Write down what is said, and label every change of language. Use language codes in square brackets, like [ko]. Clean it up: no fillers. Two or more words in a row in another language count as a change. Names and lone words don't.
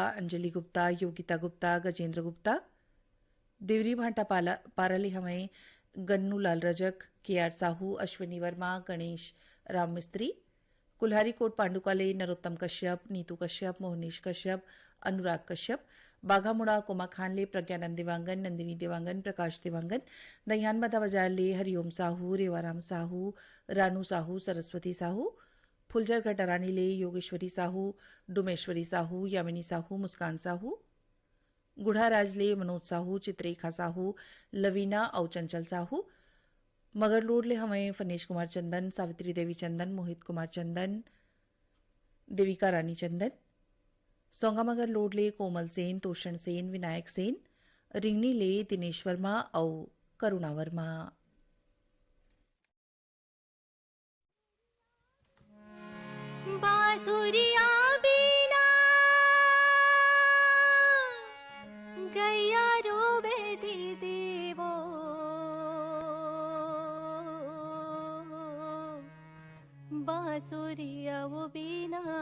[hne] अंजलि गुप्ता योगिता गुप्ता गजेंद्र गुप्ता देवरी भाटा पाराली हमें गन्नू लाल रजक के आर साहू अश्विनी वर्मा गणेश राम मिस्त्री कुल्हारी कोट पांडुकाले नरोत्तम कश्यप नीतू कश्यप मोहनीश कश्यप अनुराग कश्यप बाघामुड़ा कोमा खान ले प्रज्ञानंद देवांगन नंदिनी देवांगन प्रकाश देवांगन दहियान बाधा बाजार ले हरिओम साहू रेवाराम साहू रानू साहू सरस्वती साहू फुलझर घटरानी ले योगेश्वरी साहू डुमेश्वरी साहू यामिनी साहू मुस्कान साहू गुढ़ा राजले मनोज साहू चित्रेखा साहू लवीना और चंचल साहू मगरलोड ले हमें फनेश कुमार चंदन सावित्री देवी चंदन मोहित कुमार चंदन देविका रानी चंदन, सोंगामगर लोड ले कोमल सेन, तोषण सेन, विनायक सेन, रिंगनी ले दिनेश वर्मा और करुणा वर्मा। बांसुरिया बीना गैया रोवे देवो, बांसुरिया वो बीना